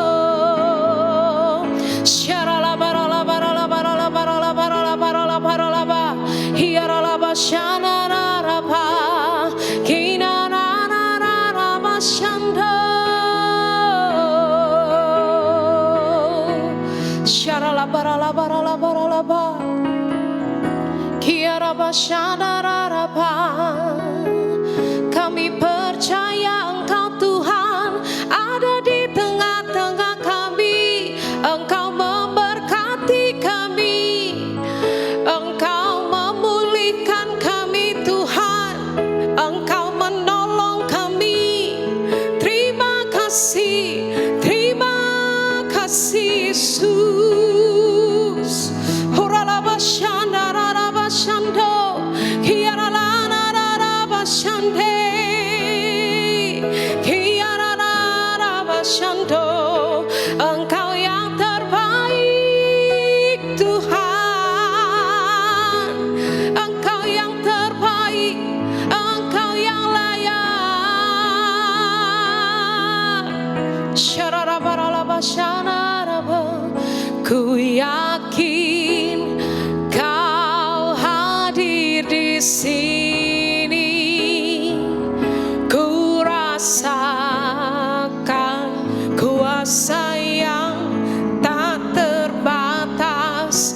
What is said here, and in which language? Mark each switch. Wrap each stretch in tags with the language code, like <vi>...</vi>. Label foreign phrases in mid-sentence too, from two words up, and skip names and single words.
<id>sharala barala barala barala barala barala barala barala ba hiarala bashanara pa kina rara bashanda sharala barala barala barala ba kiara bashanara pa. Kami percaya Engkau Tuhan ada di tengah-tengah kami. Engkau memberkati kami, Engkau memulihkan kami Tuhan, Engkau menolong kami. Terima kasih Yesus. Hurala bashandara bashando hiarala nara bashande hiarala bashando. Engkau yang terbaik Tuhan, Engkau yang terbaik, Engkau yang layak. Syarara barala bashanara ba. Ku yakin Kau hadir di sini, ku rasakan kuasa yang tak terbatas.</id>